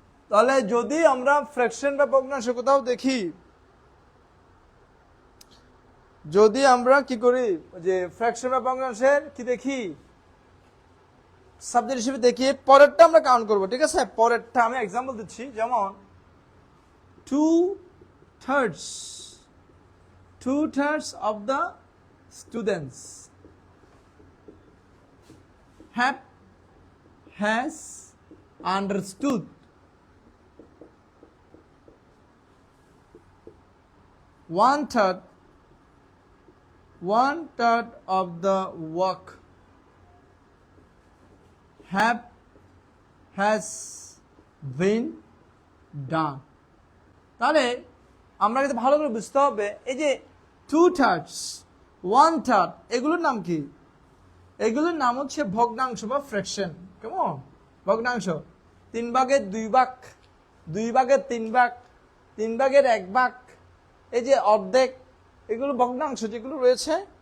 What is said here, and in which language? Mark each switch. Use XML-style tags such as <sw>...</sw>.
<bn>তাহলে যদি আমরা ফ্র্যাকশন বা ভগ্নাংশ কোথাও দেখি, যদি আমরা কি করি যে ফ্র্যাকশন বা ভগ্নাংশের কি দেখি সাবজেক্ট হিসেবে দেখি, পরেরটা আমরা কাউন্ট করব, ঠিক আছে? পরেরটা আমি এক্সাম্পল দিচ্ছি, যেমন</bn> <en>2/3 of the students has understood 1/3 of the work has been done.</en> <bn>তাহলে আমরা কিন্তু ভালো করে বুঝতে হবে, এই যে 2/3, 1/3 এগুলোর নাম কি? এগুলোর নাম হচ্ছে ভগ্নাংশ বা ফ্র্যাকশন। কেমন? ভগ্নাংশ 3 ভাগের 2 ভাগ, 2 ভাগের 3 ভাগ, 3 ভাগের 1 ভাগ, এই যে অর্ধেক, এগুলো ভগ্নাংশ যেগুলো রয়েছে।</bn>